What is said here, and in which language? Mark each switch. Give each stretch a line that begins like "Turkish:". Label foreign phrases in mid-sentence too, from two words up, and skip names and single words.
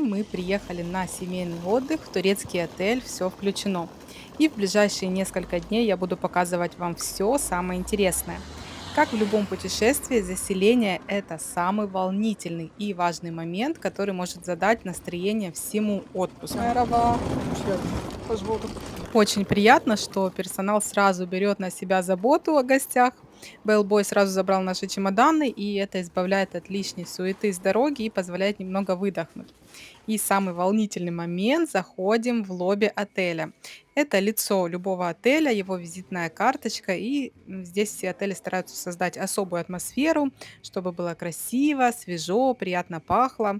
Russian: Мы приехали на семейный отдых в турецкий отель «Все включено». И в ближайшие несколько дней я буду показывать вам все самое интересное. Как в любом путешествии, заселение– это самый волнительный и важный момент, который может задать настроение всему отпуску.
Turkish: Merhaba, hoş geldin. Hoş bulduk.
Russian: Очень приятно, что персонал сразу берет на себя заботу о гостях. Бэлбой сразу забрал наши чемоданы, и это избавляет от лишней суеты с дороги и позволяет немного выдохнуть. И самый волнительный момент– заходим в лобби отеля. Это лицо любого отеля, его визитная карточка, и здесь все отели стараются создать особую атмосферу, чтобы было красиво, свежо, приятно пахло.